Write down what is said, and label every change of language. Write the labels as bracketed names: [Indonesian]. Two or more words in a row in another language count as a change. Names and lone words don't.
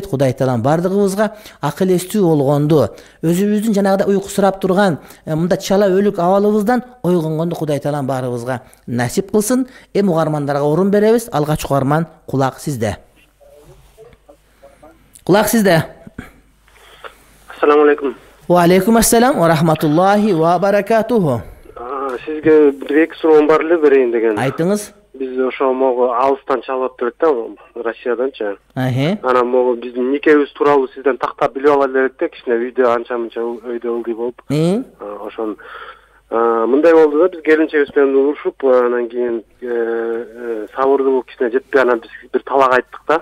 [Kyrgyz] Кудай таалам бардыгыбызга акыл эстүү болгонду, өзүбүздүн жанагыдай уйкусурап турган мында чала өлүк абалыбыздан ойгонгонду Кудай таалам баарыбызга насип кылсын. Эми угармандарга орун беребиз. Алгач угарман, кулак сизде. Кулак сизде. [Arabic] السلام عليكم. و عليكم السلام و رحمة الله و بركاته. [Kyrgyz] Сизге бир-эки суроом бар эле, берейин деген. Айтыңыз. Биз ошо могу алыстан чалып турат да, Россияданчы. Ага. Могу биздин никебиз тууралуу сизден тактап билип ала элек да, кичине үйдө анча-мынча өйдө ылдый болуп. Ошон мындай болду да, биз келинчегибиз менен урушуп, анан кийин сабырдуу кичине жетпей, анан биз бир талак айттык да.